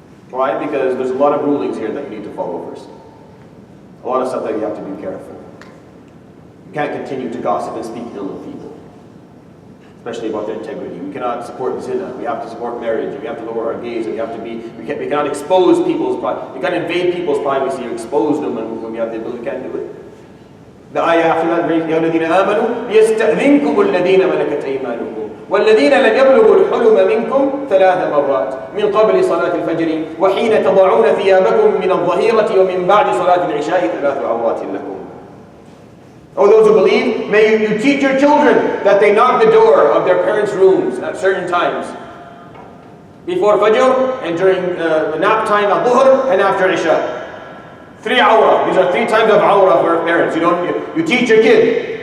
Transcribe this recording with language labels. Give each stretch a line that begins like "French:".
English: Why? Because there's a lot of rulings here that you need to follow first. A lot of stuff that you have to be careful. You can't continue to gossip and speak ill of people, especially about their integrity. We cannot support zina. We have to support marriage. We have to lower our gaze. We cannot expose people's privacy. We can't invade people's privacy or expose them when we have the ability. We can't do it. The ayah after that,
Arabic: يَا الَّذِينَ آمَنُوا يَسْتَأْذِنكُمُ الَّذِينَ مَلَكَتْ أَيْمَانُكُمْ وَالَّذِينَ لَمْ يَبْلُغُوا الْحُلُمَ مِنْكُمْ 3 مرات مِنْ قَبْلِ صَلَاةِ الْفَجْرِ وَحِينَ تَضَعُونَ ثِيَابَكُمْ مِنَ الظَّهِيرَةِ وَمِنْ بَعْدِ صَلَاةِ الْعِشَاءِ 3 عَوْرَاتٍ لَكُمْ.
English: O those who believe, may you teach your children that they knock the door of their parents' rooms at certain times. Before Fajr, and during the nap time at Dhuhr, and after Isha. 3 awrah. These are 3 times of awrah for parents. You teach your kid.